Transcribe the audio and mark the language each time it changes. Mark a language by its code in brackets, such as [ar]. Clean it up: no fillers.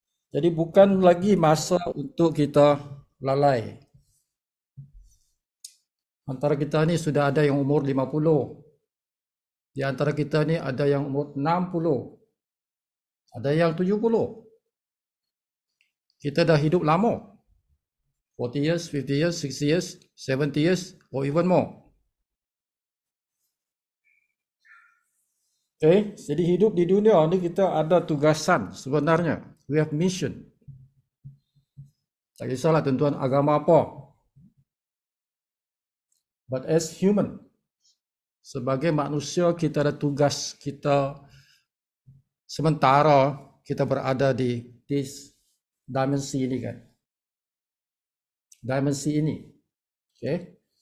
[ms] Jadi bukan lagi masa untuk kita lalai. Antara kita ni sudah ada yang umur 50. Di antara kita ni ada yang umur 60. Ada yang 70. Kita dah hidup lama. [en] 40 years, 50 years, 60 years, 70 years, or even more. [ms] Okay, jadi hidup di dunia ni kita ada tugasan sebenarnya. [en] We have mission. [ms] Tak kisahlah tentuan agama apa. [en] But as human, [ms] sebagai manusia kita ada tugas kita sementara kita berada di this dimensi ini, kan. Dimensi ini. Okay.